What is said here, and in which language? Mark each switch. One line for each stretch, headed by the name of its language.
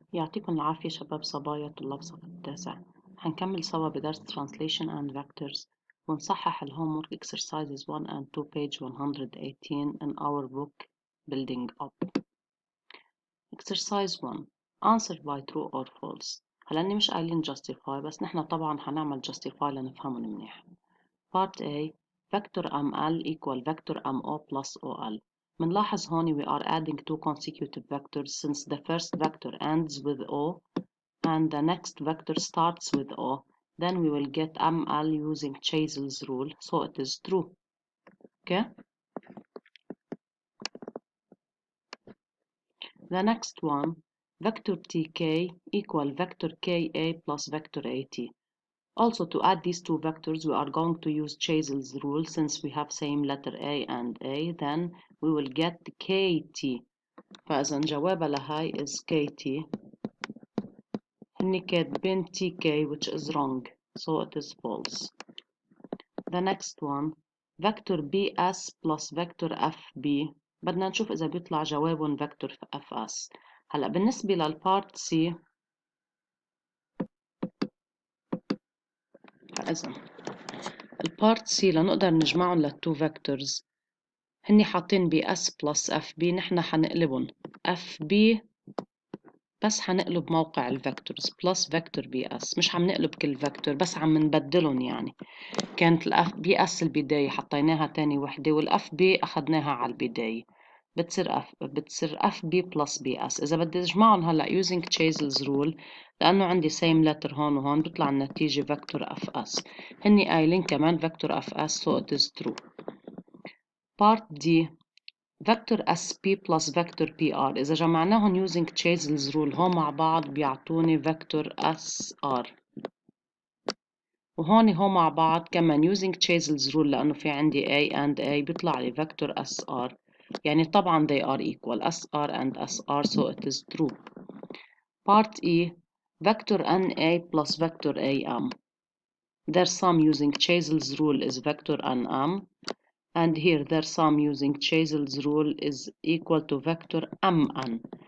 Arabic: يعطيكم العافية شباب صبايا طلاب صف التاسع. هنكمل سوا بدرس
English: Translation and Vectors
Arabic: ونصحح ال
English: Homework Exercises 1 and 2 page 118 in our book Building Up. Exercise 1. Answer by true or false.
Arabic: هلا إني مش قايلين justify بس نحنا طبعا هنعمل justify لنفهمهم منيح.
English: Part A. Vector ML equal vector MO plus OL.
Arabic: منلاحظ هون
English: we are adding two consecutive vectors since the first vector ends with O and the next vector starts with O, then we will get ML using Chazel's rule, so it is true. Okay? The next one, vector TK equal vector KA plus vector AT. Also, to add these two vectors, we are going to use Chazel's rule since we have same letter A and A, then we will get KT.
Arabic: فإذا جوابها لهاي
English: is KT.
Arabic: هني كاتبين
English: TK which is wrong, so it is false. The next one, vector BS plus vector FB.
Arabic: بدنا نشوف إذا بيطلع جوابهم vector FS. هلأ بالنسبة للبارت C، إذن البارت C لنقدر نجمعهم للتو vectors هني حاطين BS plus FB، نحن حنقلبهم FB بس حنقلب موقع الفيكتورز بلس فيكتور BS، مش عم نقلب كل فيكتور بس عم نبدلهم. يعني كانت الاف بي اس البداية حطيناها تاني وحدة والاف بي اخدناها على البداية، بتصير اف بي بلس بي اس. اذا بدي اجمعهم هلا
English: using Chazel's rule
Arabic: لانه عندي
English: same letter
Arabic: هون وهون بيطلع النتيجة vector اف اس. هني قايلين كمان
English: vector F S so it is true. part D vector SP plus vector PR.
Arabic: إذا جمعناهم
English: using Chazel's rule
Arabic: هون مع بعض بيعطوني vector SR، وهون هو مع بعض كمان using Chazel's rule لأنه في عندي
English: A and A
Arabic: بيطلع لي vector SR. يعني طبعا
English: they are equal SR and SR so it is true. Part E vector NA plus vector AM. Their sum using Chazel's rule is vector NM, and here their sum using Chazel's rule is equal to vector MN.